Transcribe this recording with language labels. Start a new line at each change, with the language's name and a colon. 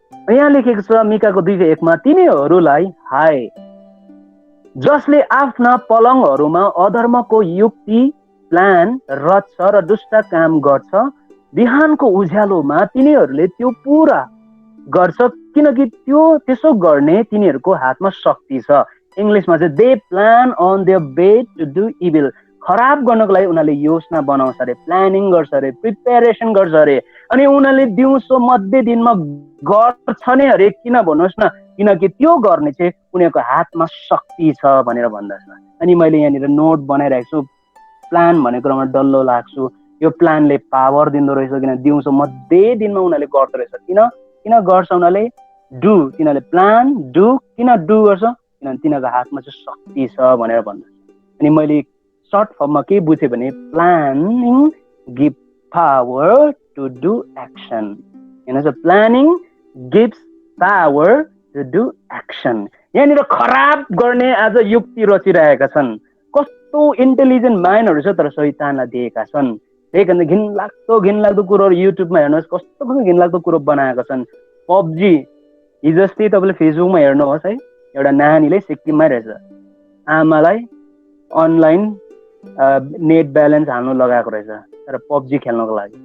Nepali: यहाँ लेखेको छ मिकाको 2:1 तिनीहरूलाई हाय जसले आफ्ना पलङहरूमा अधर्मको युक्ति प्लान रच्छ र दुष्ट काम गर्छ, बिहानको उज्यालोमा तिनीहरूले त्यो पुरा गर्छ, किनकि त्यसो गर्ने तिनीहरूको हातमा शक्ति छ। इङ्ग्लिसमा चाहिँ
English: They plan on their bed to do evil.
Nepali: खराब गर्नको लागि उनीहरूले योजना बनाउँछ अरे, प्लानिङ गर्छ अरे, प्रिपेरेसन गर्छ अरे। अनि उनीहरूले दिउँसो मध्य दिनमा गर्छ नै अरे। किन भन्नुहोस् न, किनकि त्यो गर्ने चाहिँ उनीहरूको हातमा शक्ति छ भनेर भन्दछ। अनि मैले यहाँनिर नोट बनाइरहेको छु, प्लान भन्ने कुरामा डल्लो लाग्छु। यो प्लानले पावर दिँदो रहेछ, किन दिउँसो मध्य दिनमा उनीहरूले गर्दो रहेछ। किन गर्छ उनीहरूले? डु, तिनीहरूले प्लान डु, किन डु गर्छ? किनभने तिनीहरूको हातमा चाहिँ शक्ति छ भनेर भन्दछ। अनि मैले सर्ट फर्ममा के बुझेँ भने
English: Planning give power to do action. हेर्नुहोस्, planning gives power to do action.
Nepali: यहाँनिर खराब गर्ने आज युक्ति रचिरहेका छन्। कस्तो इन्टेलिजेन्ट माइन्डहरू छ, तर शैतानलाई दिएका छन्। त्यही कारण घिनलाग्दो कुरोहरू युट्युबमा हेर्नुहोस्, कस्तो घिनलाग्दो कुरो बनाएका छन्। पब्जी हिजो अस्ति तपाईँले फेसबुकमा हेर्नुहोस् है, एउटा नानीले सिक्किममै रहेछ, आमालाई अनलाइन नेट ब्यालेन्स हाल्नु लगाएको रहेछ, तर पब्जी खेल्नको लागि।